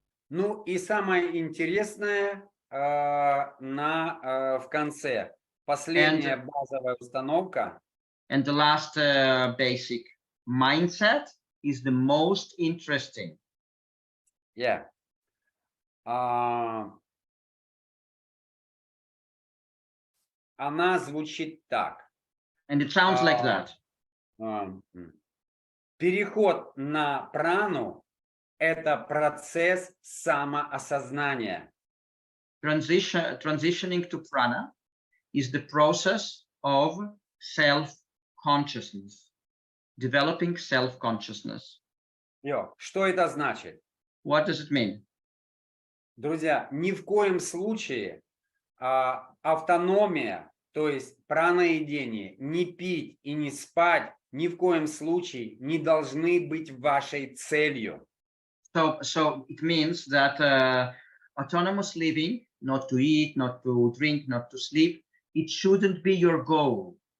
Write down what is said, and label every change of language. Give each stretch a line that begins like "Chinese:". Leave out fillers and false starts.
Russian: Ну и самое интересное в конце. Последняя базовая установка.
English: And the last basic mindset is the most interesting. Yeah.
Russian: Она звучит так.
English: And it sounds like that.
Russian: Переход на прану – это процесс самоосознания.
English: Transitioning to prana is the process of self-consciousness, developing self-consciousness.
Russian: Что это значит?
English: What does it mean?
Russian: Друзья, ни в коем случае автономия, то есть праноедение, не пить и не спать, ни в коем случае не должны быть вашей целью.
English: So it means that autonomous living, not to eat, not to drink, not to sleep, it shouldn't be your goal.